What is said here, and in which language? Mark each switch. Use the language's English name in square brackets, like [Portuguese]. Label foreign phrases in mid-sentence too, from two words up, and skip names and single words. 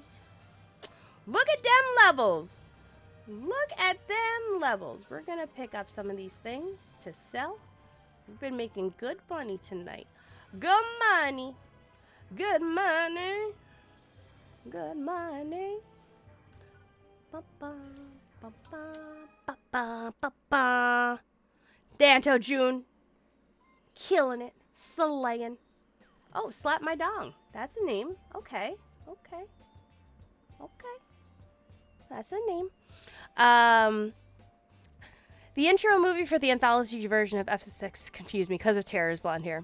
[English] Look at them levels. Look at them levels. We're going to pick up some of these things to sell. We've been making good money tonight. Good money. Good money. Good money. Ba-ba, ba-ba, ba-ba, ba-ba. Danto June. Killing it. Slaying. Oh, Slap My Dong. That's a name. Okay. Okay. Okay. That's a name. The intro movie for the anthology version of FS6 confused me because of Tara's blonde hair.